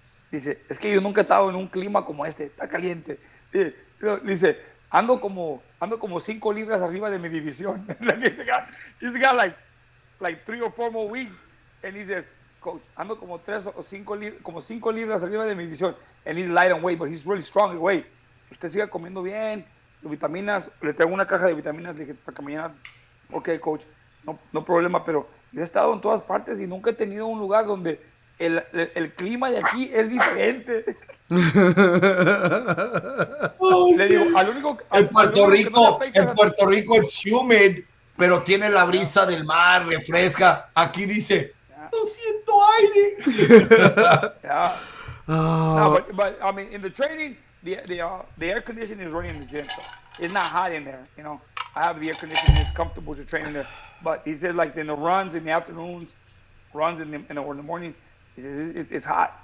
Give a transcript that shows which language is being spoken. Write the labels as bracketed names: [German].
[Spanish] Dice, es que yo nunca he estado en un clima como este, está caliente. Dice, ando como 5 libras arriba de mi división. [English] He's got like 3 or 4 more weeks. And he says, Coach, [Spanish] ando como 3 o 5 libras arriba de mi división. [English] And he's light on weight, but he's really strong in weight. [Spanish] Usted siga comiendo bien, vitaminas. Le traigo una caja de vitaminas para que mañana. Ok, Coach, no problema, pero yo he estado en todas partes y nunca he tenido un lugar donde el clima de aquí es diferente. Le digo, en Puerto Rico es humid, pero tiene la brisa del mar, refresca. Aquí dice, no siento aire. [English] Yeah. No, but I mean, in the training, the air conditioning is running in the gym, so it's not hot in there. I have the air conditioning; it's comfortable to train in there. But he said, like in the runs in the afternoons, runs in the mornings, he says it's hot.